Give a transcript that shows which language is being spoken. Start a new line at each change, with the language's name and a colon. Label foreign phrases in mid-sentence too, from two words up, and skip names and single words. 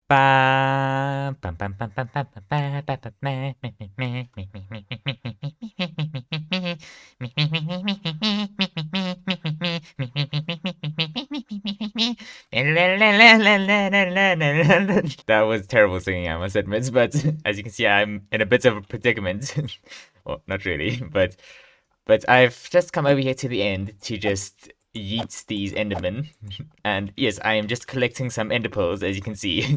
English: Ba bum bum bum bum bum bum ba ba ba meh, meh, meh, meh, meh, meh, meh, meh, meh, meh, that was terrible singing, I must admit, but as you can see, I'm in a bit of a predicament. Well, not really, but I've just come over here to the end to just yeet these Endermen. And yes, I am just collecting some Ender pearls, as you can see.